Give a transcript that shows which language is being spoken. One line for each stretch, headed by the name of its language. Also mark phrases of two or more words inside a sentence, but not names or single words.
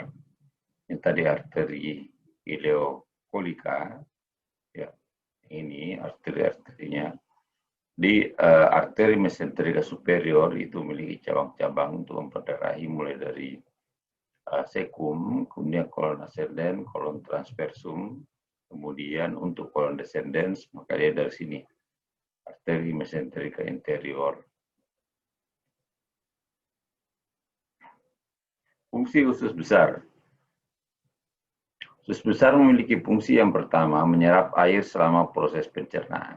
Indonesian: Ini tadi arteri ileokolika, ya, ini arteri-arterinya. Di arteri mesenterika superior itu memiliki cabang-cabang untuk memperdarahi mulai dari cecum, kemudian kolon ascendens, kolon transversum, kemudian untuk kolon descendens, maka dia dari sini, arteri mesenterika interior. Fungsi usus besar. Usus besar memiliki fungsi yang pertama, menyerap air selama proses pencernaan.